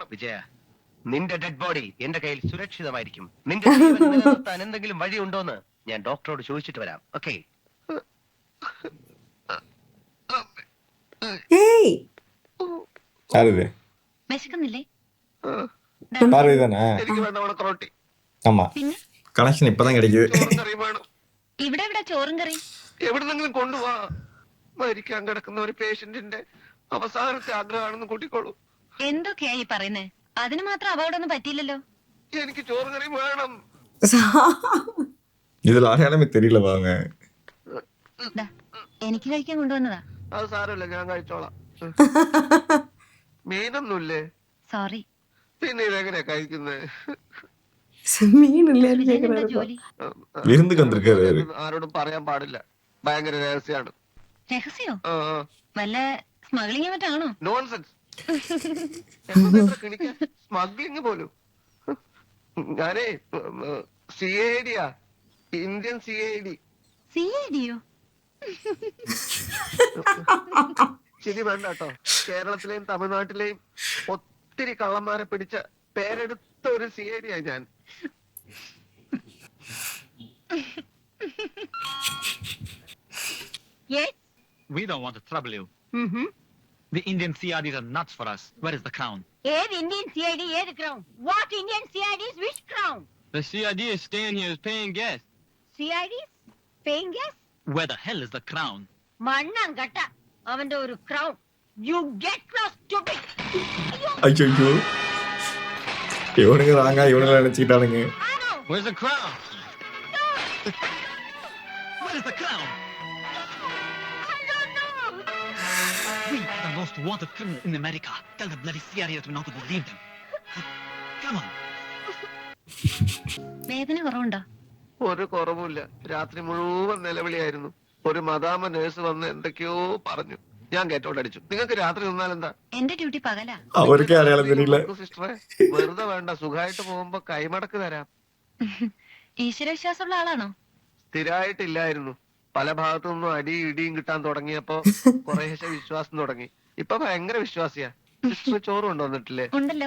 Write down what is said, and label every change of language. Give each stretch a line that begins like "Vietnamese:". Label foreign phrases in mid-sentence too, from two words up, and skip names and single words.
Malayalam: വിജയ, നിന്റെ ഡെഡ് ബോഡി എന്റെ കയ്യിൽ സുരക്ഷിതമായിരിക്കും. നിന്റെ ജീവൻ നിലനിർത്താൻ എന്തെങ്കിലും വഴിയുണ്ടോന്ന് ഞാൻ ഡോക്ടറോട് ചോദിച്ചിട്ട് വരാം. ഓക്കെ? ഏയ് ആരത് വിശക്കുന്നില്ലേ?
Tamil: പാർവതി தானே?
Malayalam: എനിക്ക് വേണ്ട ഉണക്കറോട്ടി.
Tamil: ஆமா,
Malayalam: പിന്നെ
Tamil: கனெக்ஷன் இப்பதான் கிடைக்குது.
Malayalam: ചോറും കറിയും വേണം. ഇവിടെ ചോറും കറി. എവിടുന്നെങ്കിലും കൊണ്ടുപോവാ. മരിക്കാൻ കിടക്കുന്ന ഒരു പേഷ്യന്റിന്റെ അവസാനത്തെ ആഗ്രഹമാണെന്ന് കൂട്ടിക്കോളൂ. എന്തൊക്കെയാ ഈ പറയുന്നേ? അതിന് മാത്രം അപകടമൊന്നും പറ്റിയില്ലല്ലോ. എനിക്ക് ചോറും കറിയും വേണം.
Tamil: இதுல அடையாளமே தெரியல வாங்க.
Malayalam: ദാ, എനിക്ക് കഴിക്കാൻ കൊണ്ടുവന്നതാ. അത് സാരമില്ല, ഞാൻ കഴിച്ചോളാം. മീനൊന്നുമില്ലേ? സോറി. പിന്നെ ഇതെങ്ങനെയാ കഴിക്കുന്നത്? മീനില്ലേ വിജയനെന്താ ജോലി?
Tamil: விருந்துக்கு வந்திருக்காரு.
Malayalam: ആരോടും പറയാൻ പാടില്ല. ഭയങ്കര രഹസ്യമാണ്. രഹസ്യോ? വല്ല സ്മഗ്ലിംഗ് മറ്റാണോ? നോൺസെൻസ്. സ്മഗ്ലിംഗ് പോലും. ഞാനേ CID യാ,
English: Indian CID.
Malayalam: CID-യോ? ശരി, വേണ്ട കേട്ടോ. കേരളത്തിലെയും തമിഴ്നാട്ടിലെയും ഒത്തിരി കള്ളന്മാരെ പിടിച്ച പേരെടുത്ത ഒരു CID യാ ഞാൻ.
English: Yes. We don't want to trouble you. The Indian CIDs are nuts for us. Where is the crown?
Malayalam: ഏത്
English: Indian CID?
Malayalam: ഏത് ക്രൗൺ?
English: What Indian CIDs? Which crown? The CID is staying here paying guests. CIDs? Paying guests? Where the hell is the crown?
Malayalam: മണ്ണാൻ കട്ട അവന്റെ ഒരു ക്രൗൺ.
English: You get lost, stupid.
Tamil: ஐயோ, இவனுங்க ராங்கா இவனுங்க நினைச்சுக்கிட்டானுங்க.
English: Where's the crown? Where is the crown? I don't know. We are the most wanted criminal in America. Tell the bloody CIA to not to believe them. Come on.
Malayalam: വേദന കുറവുണ്ടോ? ഒരു കുറവുമില്ല. രാത്രി മുഴുവൻ നിലവിളിയായിരുന്നു. ഒരു മദാമ നേഴ്സ് വന്ന് എന്തൊക്കെയോ പറഞ്ഞു. ഞാൻ കേട്ടോണ്ടടിച്ചു. നിങ്ങൾക്ക് രാത്രി നിന്നാലെന്താ? എന്റെ ഡ്യൂട്ടി പകലാ.
Tamil: அவருக்கே அடையாளம் தெரியல.
Malayalam: സിസ്റ്ററെ, വെറുതെ വേണ്ട. സുഖമായിട്ട് പോകുമ്പോ കൈമടക്ക് തരാം. ഈശ്വരവിശ്വാസമുള്ള ആളാണോ? സ്ഥിരമായിട്ടില്ലായിരുന്നു. പല ഭാഗത്തു നിന്നും അടിയും ഇടിയും കിട്ടാൻ തുടങ്ങിയപ്പോ കുറേശ്ശെ വിശ്വാസം തുടങ്ങി. ഇപ്പൊ ഭയങ്കര വിശ്വാസിയാ. സിസ്റ്റർ ചോറ് കൊണ്ടുവന്നിട്ടില്ലേ? ഉണ്ടല്ലോ.